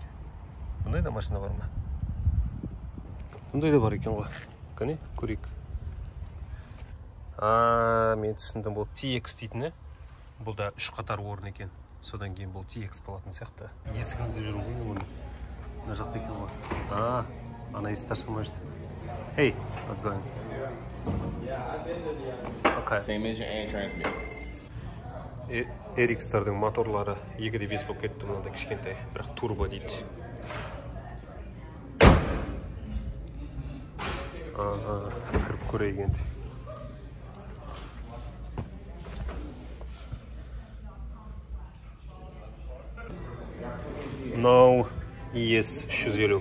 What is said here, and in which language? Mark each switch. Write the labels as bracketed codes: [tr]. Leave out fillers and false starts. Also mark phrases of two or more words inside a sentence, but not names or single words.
[kk] Бұндай да машина бар ма? Бұндай да бар екен ғой. Кәне, көрейік. Мен түсіндім, бұл TX дейтіні. Бұл да 3 қатар орын екен. Содан кейін бұл TX болатын сияқты. Есігін іздеп жүрмін ғой мұны. Мына жақта екен ғой. Ана есікті ашылмайсыз. [en] Hey, what's going on? Okay. Same engine and transmission. [kk] RX-тардың моторлары 2.5 болып кетті, мынандай кішкентай, бірақ турбо дейді. Кіріп көрейік енді. Мынау ES 350.